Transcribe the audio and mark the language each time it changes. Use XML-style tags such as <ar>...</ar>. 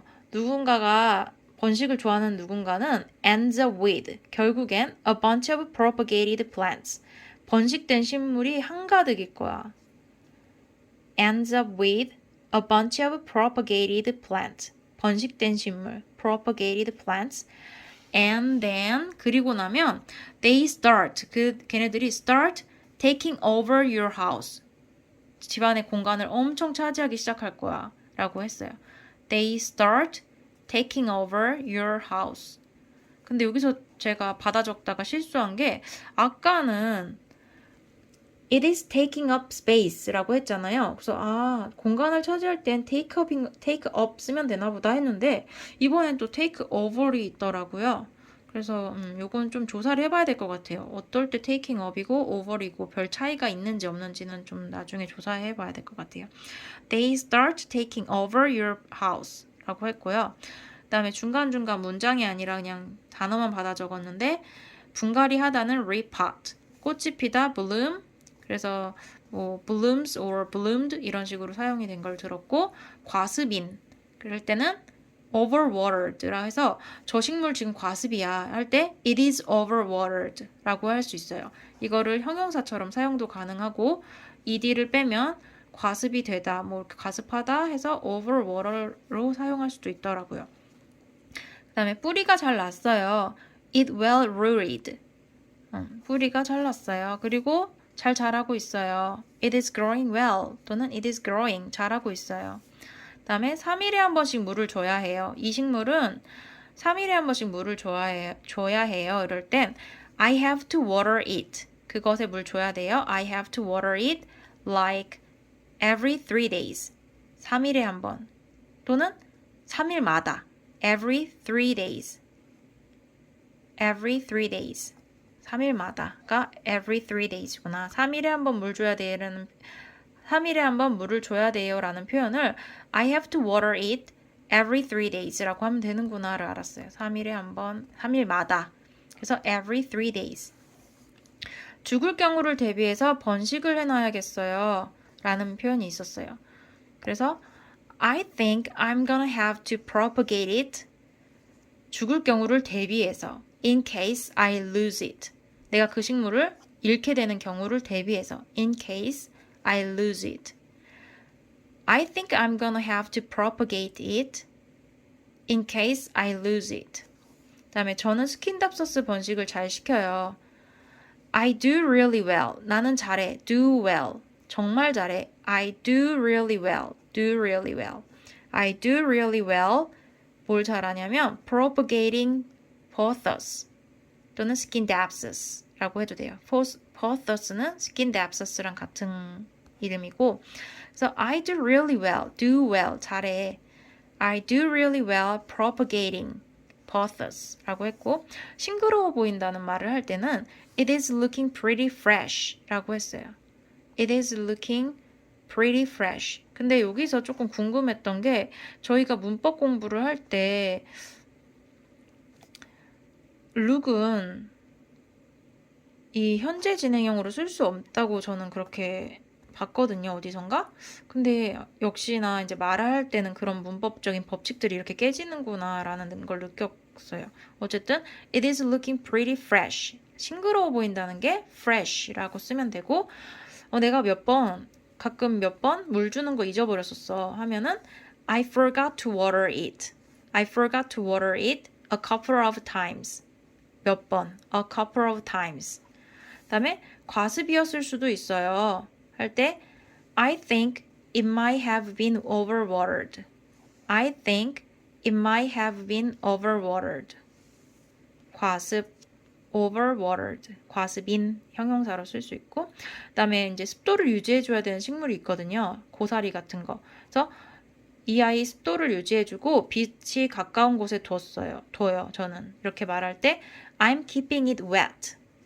<ko>누군가가 번식을 좋아하는 누군가는</ko> <en>ends up with.</en> <ko>결국엔</ko> <en>a bunch of propagated plants.</en> <ko>번식된 식물이 한가득일 거야.</ko> <en>ends up with a bunch of propagated plants.</en> <ko>번식된 식물.</ko> <en>propagated plants. And then</en> <ko>그리고 나면</ko> <en>they start.</en> <ko>걔네들이</ko> <en>start taking over your house.</en> <ko>집안의 공간을 엄청 차지하기 시작할 거야. 라고 했어요.</ko> <en>They start taking over your house.</en> <ko>근데 여기서 제가 받아 적다가 실수한 게 아까는</ko> <en>It is taking up space</en> <ko>라고 했잖아요. 그래서 공간을 차지할 땐 take up 쓰면 되나 보다 했는데 이번엔 또 take over이 있더라고요. 그래서 요건 좀 조사를 해봐야 될 것 같아요. 어떨 때 taking up이고 over이고 별 차이가 있는지 없는지는 좀 나중에 조사해봐야 될 것 같아요.</ko> <en>They start taking over your house</en> <ko>라고 했고요. 그 다음에 중간중간 문장이 아니라 그냥 단어만 받아 적었는데 분갈이 하다는 repot, 꽃이 피다 bloom, 그래서 뭐 blooms or bloomed 이런 식으로 사용이 된 걸 들었고 과습인 그럴 때는 overwatered라 해서 저 식물 지금 과습이야 할 때</ko> <en>it is overwatered</en> <ko>라고 할 수 있어요. 이거를 형용사처럼 사용도 가능하고 ed를 빼면 과습이 되다, 뭐 이렇게 과습하다 해서 overwater로 사용할 수도 있더라고요. 그 다음에 뿌리가 잘 났어요.</ko> <en>It well rooted.</en> <ko>뿌리가 잘 났어요. 그리고 잘 자라고 있어요.</ko> <en>It is growing well</en> <ko>또는</ko> <en>it is growing</en> <ko>자라고 있어요. 그 다음에 3일에 한 번씩 물을 줘야 해요. 이 식물은 3일에 한 번씩 물을 줘야 해요. 이럴 땐</ko> <en>I have to water it.</en> <ko>그것에 물 줘야 돼요.</ko> <en>I have to water it like every 3 days.</en> <ko>3일에 한 번. 또는 3일마다.</ko> <en>every 3 days. every 3 days.</en> <ko>3일마다가 every 3 days구나. 3일에 한 번 물 줘야 돼라는 3일에 한 번 물을 줘야 돼요라는 표현을</ko> <en>I have to water it every 3 days</en> <ko>라고 하면 되는구나를 알았어요. 3일에 한 번, 3일마다. 그래서</ko> <en>every 3 days.</en> <ko>죽을 경우를 대비해서 번식을 해놔야겠어요. 라는 표현이 있었어요. 그래서</ko> <en>I think I'm gonna have to propagate it.</en> <ko>죽을 경우를 대비해서</ko> <en>in case I lose it.</en> <ko>내가 그 식물을 잃게 되는 경우를 대비해서</ko> <en>in case I lose it. I think I'm gonna have to propagate it in case I lose it.</en> <ko>다음에 저는 스킨답서스 번식을 잘 시켜요.</ko> <en>I do really well.</en> <ko>나는 잘해.</ko> <en>do well.</en> <ko>정말 잘해.</ko> <en>I do really well. do really well. I do really well.</en> <ko>뭘 잘하냐면</ko> <en>propagating pothos</en> <ko>또는 skindapsus라고 해도 돼요. pothos는 skindapsus랑 같은 이름이고 그래서</ko> <en>I do really well. do well. 잘해. I do really well propagating pothos</en> <ko>라고 했고 싱그러워 보인다는 말을 할 때는</ko> <en>It is looking pretty fresh</en> <ko>라고 했어요.</ko> <en>It is looking pretty fresh.</en> <ko>근데 여기서 조금 궁금했던 게 저희가 문법 공부를 할 때 look은 이 현재 진행형으로 쓸 수 없다고 저는 그렇게 봤거든요. 어디선가? 근데 역시나 이제 말을 할 때는 그런 문법적인 법칙들이 이렇게 깨지는구나 라는 걸 느꼈어요. 어쨌든</ko> <en>It is looking pretty fresh.</en> <ko>싱그러워 보인다는 게 fresh라고 쓰면 되고 내가 가끔 몇 번 물 주는 거 잊어버렸었어 하면은</ko> <en>I forgot to water it. I forgot to water it a couple of times.</en> <ko>몇 번.</ko> <en>A couple of times.</en> <ko>그다음에 과습이었을 수도 있어요. 할 때</ko> <en>I think it might have been overwatered. I think it might have been overwatered.</en> <ko>과습 overwatered. 과습인 형용사로 쓸 수 있고 그다음에 이제 습도를 유지해 줘야 되는 식물이 있거든요. 고사리 같은 거. 그래서 이 아이 습도를 유지해 주고 빛이 가까운 곳에 둬요. 저는 이렇게 말할 때</ko> <en>I'm keeping it wet.</en>